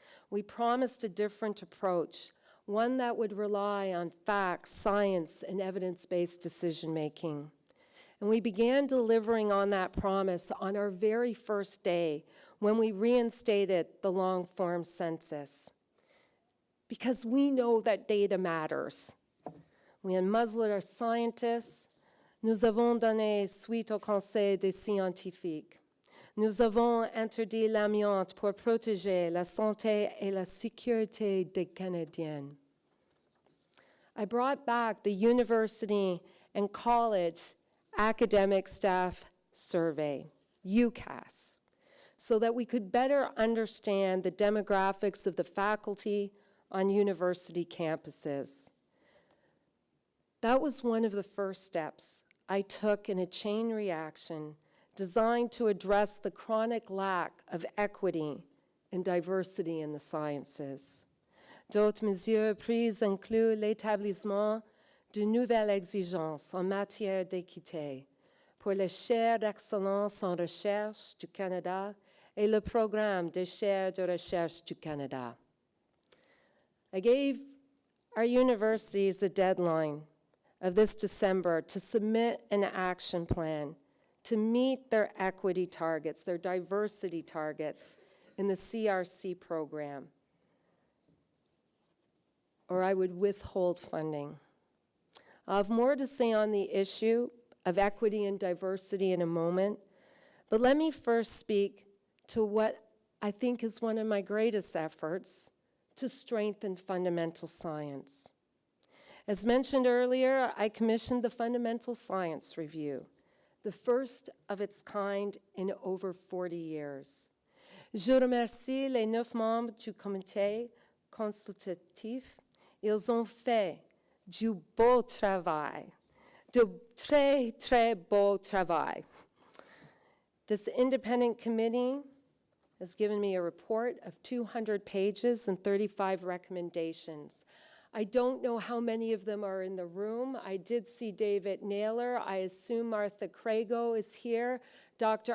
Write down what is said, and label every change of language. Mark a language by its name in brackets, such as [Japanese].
[English] We promised a different approach, one that would rely on facts, science, and evidence-based decision-making. And we began delivering on that promise on our very first day when we reinstated the long-form census. Because we know that data matters. We muzzled our scientists. [French] Nous avons donné suite au conseil des scientifiques. Nous avons interdit l'amiante pour protéger la santé et la sécurité des Canadiens. [English] I brought back the university and college academic staff survey, UCAS, so that we could better understand the demographics of the faculty on university campuses. That was one of the first steps I took in a chain reaction designed to address the chronic lack of equity and diversity in the sciences. [French] D'autres mesures prises incluent l'établissement de nouvelles exigences en matière d'équité pour les chaires d'excellence en recherche du Canada et le programme des chaires de recherche du Canada. [English] I gave our universities a deadline of this December to submit an action plan to meet their equity targets, their diversity targets in the CRC program, or I would withhold funding. I'll have more to say on the issue of equity and diversity in a moment, but let me first speak to what I think is one of my greatest efforts to strengthen fundamental science. As mentioned earlier, I commissioned the Fundamental Science Review, the first of its kind in over 40 years. [French] Je remercie les 9 membres du comité consultatif. Ils ont fait du beau travail, de très, très beau travail. [English] This independent committee has given me a report of 200 pages and 35 recommendations. I don't know how many of them are in the room. I did see David Naylor. I assume Martha Crago is here. Dr.